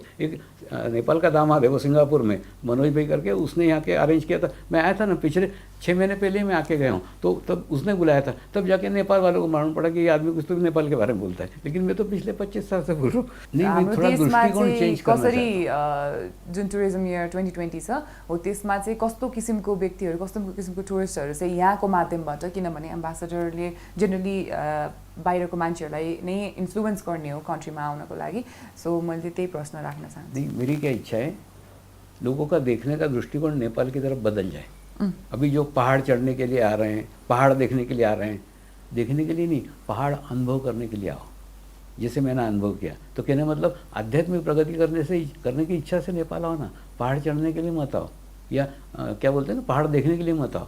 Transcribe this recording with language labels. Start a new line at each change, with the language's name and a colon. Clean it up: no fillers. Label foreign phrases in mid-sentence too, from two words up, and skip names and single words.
Hindi: एक नेपाल का दामाद है वो सिंगापुर में, मनोज भाई करके, उसने यहाँ के अरेंज किया था। मैं आया था ना, पिछले 6 महीने पहले ही मैं आके गया हूँ, तो तब उसने बुलाया था। तब जाके नेपाल वालों को मालूम पड़ा कि ये आदमी कुछ तो भी नेपाल के बारे में बोलता है। लेकिन मैं तो पिछले 25 साल से बोल रहा हूँ। नहीं, मैं थोड़ा दृष्टिकोण चेन्ज करना
Nepali: कसरी जुन
English: tourism year
Nepali: 2020 छ हो त्यसमा चाहिँ कस्तो किसिमको व्यक्तिहरू, कस्तो किसिमको टुरिस्टहरू चाहिँ यहाँको माध्यमबाट, किनभने एम्बेसडरले जेनरली बाहिरको मान्छेहरूलाई नै इन्फ्लुएन्स गर्ने हो कन्ट्रीमा आउनको लागि। सो मैले त्यही प्रश्न राख्न चाहन्छु।
Hindi: मेरी क्या इच्छा है, लोगों का देखने का दृष्टिकोण नेपाल की तरफ बदल जाए। अभी जो पहाड़ चढ़ने के लिए आ रहे हैं, पहाड़ देखने के लिए आ रहे हैं, देखने के लिए नहीं, पहाड़ अनुभव करने के लिए आओ, जैसे मैंने अनुभव किया। तो कहने मतलब आध्यात्मिक प्रगति करने की इच्छा से नेपाल आओ ना, पहाड़ चढ़ने के लिए मत आओ, या क्या बोलते हैं ना, पहाड़ देखने के लिए मत आओ।